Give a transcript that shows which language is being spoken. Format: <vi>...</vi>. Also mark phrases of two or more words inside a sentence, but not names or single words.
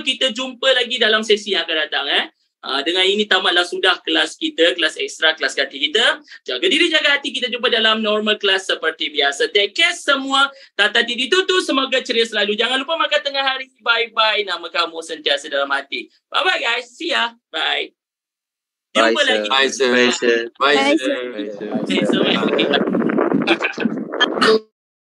<ms>Kita jumpa lagi dalam sesi yang akan datang. Dengan ini tamatlah sudah kelas kita, kelas ekstra, kelas hati kita. Jaga diri, jaga hati. Kita jumpa dalam normal kelas seperti biasa.</ms> <en>Take care</en> <ms>semua. Tata diri tutu. Semoga ceria selalu. Jangan lupa makan tengah hari.</ms> <en>Bye-bye.</en> <ms>Nama kamu sentiasa dalam hati.</ms> <en>Bye-bye guys. See ya. Bye.</en> <ms>Jumpa lagi.</ms> <en>Bye sir. Bye sir. Bye sir.</en>